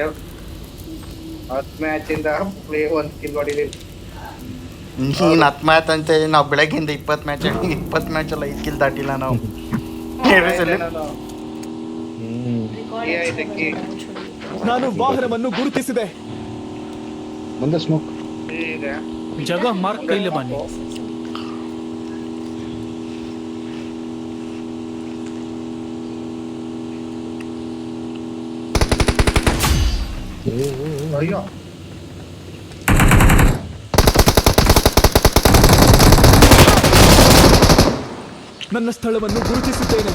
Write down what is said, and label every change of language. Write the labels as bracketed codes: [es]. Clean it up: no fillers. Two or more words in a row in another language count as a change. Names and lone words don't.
[kn] 10 ಮ್ಯಾಚಿಂದ ಪ್ಲೇ 1 ಕಿಲ್ ಹೊಡಿಲಿಲ್ಲ. ನೀನು 10 ಮ್ಯಾಚ್ ಅಂತ ನಾವು ಬೆಳಗ್ಗೆಯಿಂದ 20 ಮ್ಯಾಚ್ 20 ಮ್ಯಾಚಲ್ಲಿ 5 ಕಿಲ್ ದಾಟಿಲ್ಲ ನಾವು. ನಾನು ವಾಹನವನ್ನು ಗುರುತಿಸಿದೆ. ಮುಂದೆ ಸ್ಮೋಕ್ [bho] जगह मार्क कैले बानी. [kn] ಅಯ್ಯೋ ನನ್ನ ಸ್ಥಳವನ್ನು ಗುರುತಿಸಿದ್ದೇನೆ.